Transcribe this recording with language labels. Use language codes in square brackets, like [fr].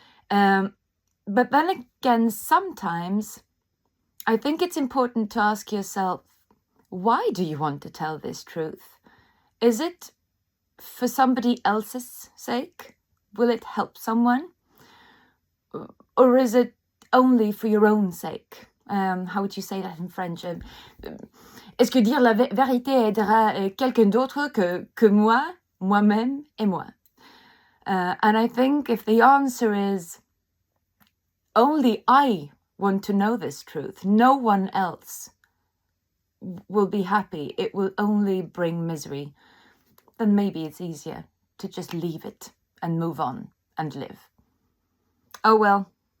[en] But then again, sometimes I think it's important to ask yourself, why do you want to tell this truth? Is it for somebody else's sake? Will it help someone? Or is it only for your own sake? How would you say that in French? [fr] Est-ce que dire la vérité aidera quelqu'un d'autre que moi, moi-même et moi? [en] And I think if the answer is only I want to know this truth, no one else will be happy, it will only bring misery, then maybe it's easier to just leave it and move on and live. Oh well.